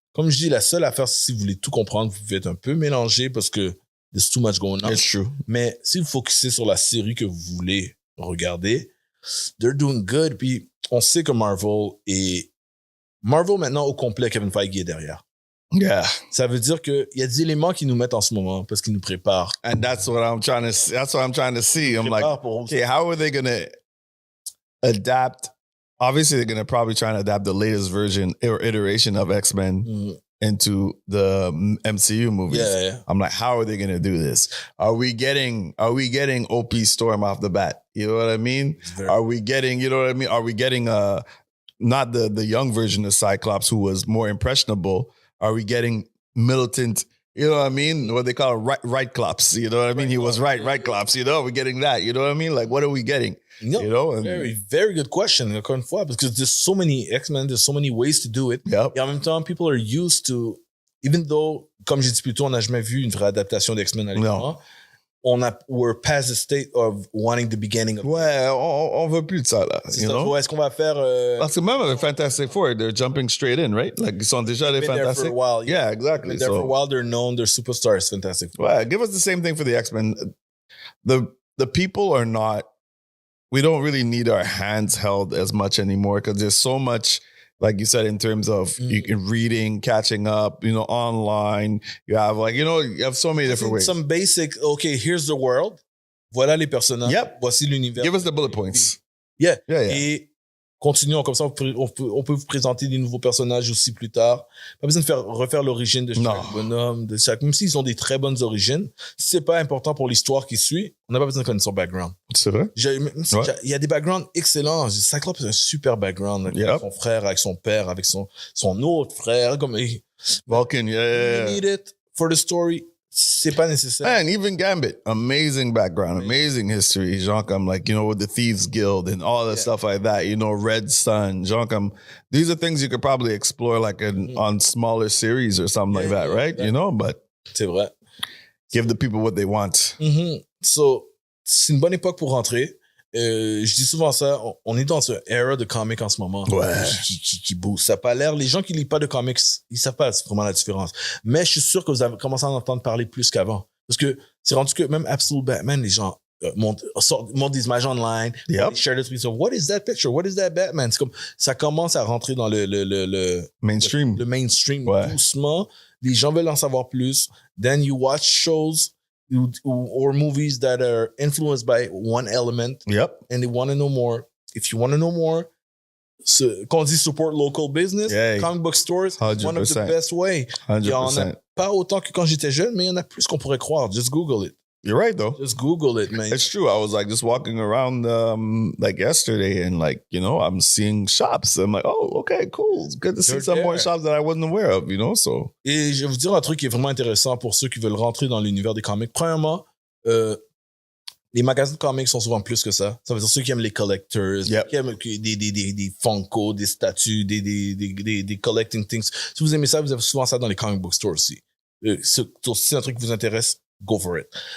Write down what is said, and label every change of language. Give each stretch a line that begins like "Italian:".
French: Comme je dis, la seule affaire, si vous voulez tout comprendre, vous pouvez être un peu mélangé parce que
English: there's too much going on. It's true.
French: Mais si vous focussez sur la série que vous voulez regarder,
English: they're doing good.
French: Puis on sait que Marvel maintenant au complet, Kevin Feige est derrière.
English: Yeah.
French: Ça veut dire qu'il y a des éléments qui nous mettent en ce moment parce qu'ils nous préparent.
English: And that's what I'm trying to see. I'm like, okay, how are they going to adapt? Obviously, they're going to probably try and adapt the latest version or iteration of X-Men into the MCU movies. Yeah. I'm like, how are they going to do this? Are we getting OP Storm off the bat? You know what I mean? Are we getting, you know what I mean? Are we getting not the young version of Cyclops who was more impressionable? Are we getting militant, you know what I mean? What they call right Clops, you know what I mean? He was right Clops, you know? We're getting that, you know what I mean? Like, what are we getting? No, you know? Very, very good question,
French: encore une fois,
English: because there's so many X-Men, there's so many ways to do it. Yep.
French: Et en même temps,
English: people are used to, even though,
French: comme j'ai dit plus tôt, on n'a jamais vu une vraie adaptation d'X-Men à l'écran.
English: We're past the state of wanting the beginning of
French: Ouais, on veut plus de ça, là.
English: You know?
French: Est-ce qu'on va faire... Parce que même avec
English: Fantastic Four, they're jumping straight in, right?
French: Like, ils sont déjà des Fantastic.
English: For a while, yeah, exactly. Been there for a while, they're known, they're superstars, Fantastic Four. Well, give us the same thing for the X-Men. The people are not... We don't really need our hands held as much anymore because there's so much, like you said, in terms of you can reading, catching up, you know, online. You have like, you know, you have so many different ways. Some basic, okay, here's the world.
French: Voilà les personnages.
English: Yep.
French: Voici l'univers.
English: Give us the bullet points. Yeah. Yeah.
French: Et continuons comme ça, on peut vous présenter des nouveaux personnages aussi plus tard. Pas besoin de refaire l'origine de chaque bonhomme, de chaque, même s'ils ont des très bonnes origines. Si c'est pas important pour l'histoire qui suit, on n'a pas besoin de connaître son background. C'est vrai? Il y a des backgrounds excellents. Cyclope, c'est un super background. Avec son frère, avec son père, avec son autre frère. Comme, Vulcan,
English: You need it for the story.
French: C'est pas nécessaire.
English: And even Gambit, amazing background, amazing history.
French: Genre comme,
English: like, you know, with the Thieves Guild and all that stuff like that, you know, Red Sun,
French: genre comme,
English: these are things you could probably explore like on smaller series or something like that, right? You know, but
French: c'est vrai.
English: Give the people what they want.
French: So, c'est une bonne époque pour rentrer. Je dis souvent ça, on est dans une era de comics en ce moment. Ouais. Qui bouge. Ça n'a pas l'air, les gens qui lisent pas de comics, ils savent pas vraiment la différence. Mais je suis sûr que vous avez commencé à en entendre parler plus qu'avant. Parce que c'est rendu que même Absolute Batman, les gens montent des images online.
English: Share this piece of, what is that picture? What is that Batman?
French: C'est comme, ça commence à rentrer dans le
English: mainstream.
French: Le mainstream. Ouais. Doucement. Les gens veulent en savoir plus.
English: Then you watch shows or movies that are influenced by one element. Yep. And they want to know more. If you want to know more,
French: quand on dit
English: support local business, comic book stores, 100%. One of the best way. 100%.
French: Il y en a pas autant que quand j'étais jeune, mais il y en a plus qu'on pourrait croire.
English: Just Google it. You're right, though. Just Google it, man. It's true. I was like just walking around like yesterday and like, you know, I'm seeing shops. I'm like, oh, okay, cool. It's good to see some more shops that I wasn't aware of, you know, so.
French: Et je vais vous dire un truc qui est vraiment intéressant pour ceux qui veulent rentrer dans l'univers des comics. Premièrement, les magasins de comics sont souvent plus que ça. Ça veut dire ceux qui aiment les collectors, qui aiment des Funko, des statues, des
English: collecting things.
French: Si vous aimez ça, vous avez souvent ça dans les comic book stores aussi. Si un truc qui vous intéresse,
English: go for it.